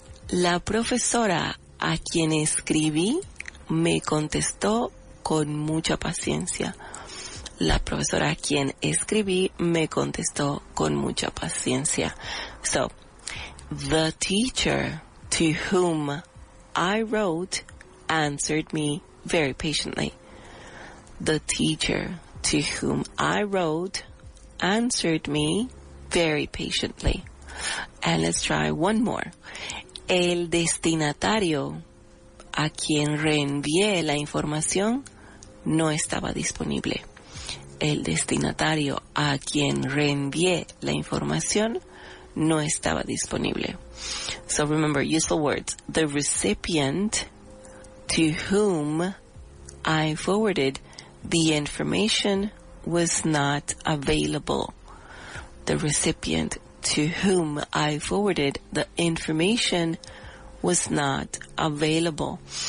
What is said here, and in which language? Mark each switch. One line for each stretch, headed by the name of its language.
Spanish: La profesora a quien escribí me contestó con mucha paciencia. La profesora a quien escribí me contestó con mucha paciencia.
English: So, the teacher to whom I wrote answered me very patiently. The teacher to whom I wrote answered me very patiently. And let's try one more.
Spanish: El destinatario a quien reenvié la información no estaba disponible. El destinatario a quien reenvié la información no estaba disponible.
English: So remember, useful words. The recipient to whom I forwarded the information was not available. The recipient to whom I forwarded the information was not available.